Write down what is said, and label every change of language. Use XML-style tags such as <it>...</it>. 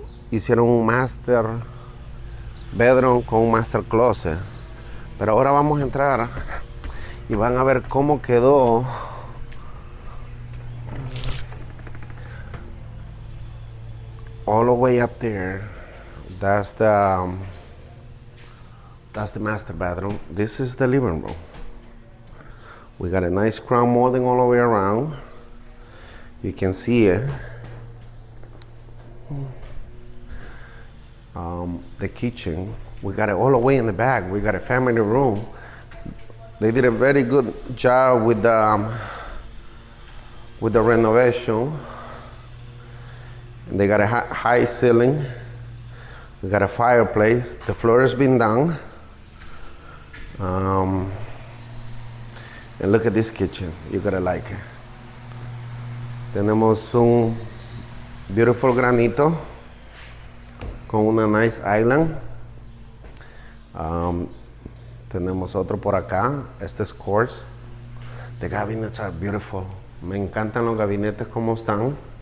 <es>Hicieron un master bedroom con un master closet. Pero ahora vamos a entrar y van a ver cómo quedó</es> <en>all the way up there. That's the master bedroom. This is the living room. We got a nice crown molding all the way around. You can see it. The kitchen, we got it all the way in the back. We got a family room. They did a very good job with the renovation. And they got a high ceiling. We got a fireplace. The floor has been done. And look at this kitchen. You're gonna like it.</en> <es>Tenemos un beautiful granito con una</es> <en>nice island.</en> <es>Tenemos otro por acá. Este es quartz.</es> <en>The cabinets are beautiful.</en> <es>Me encantan los gabinetes como están.</es>